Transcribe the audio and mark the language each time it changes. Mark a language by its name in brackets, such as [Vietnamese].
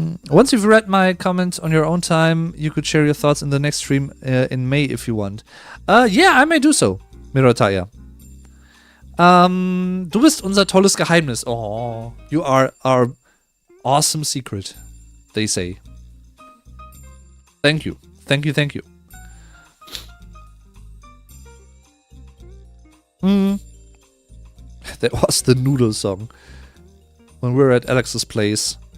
[English] Once you've read my comment on your own time, you could share your thoughts in the next stream in May if you want. Yeah, I may do so, Mirotaya. [German] Du bist unser tolles Geheimnis. [English] Oh, you are our awesome secret, they say. Thank you. Thank you, thank you. That was the Noodle song when we were at Alex's place.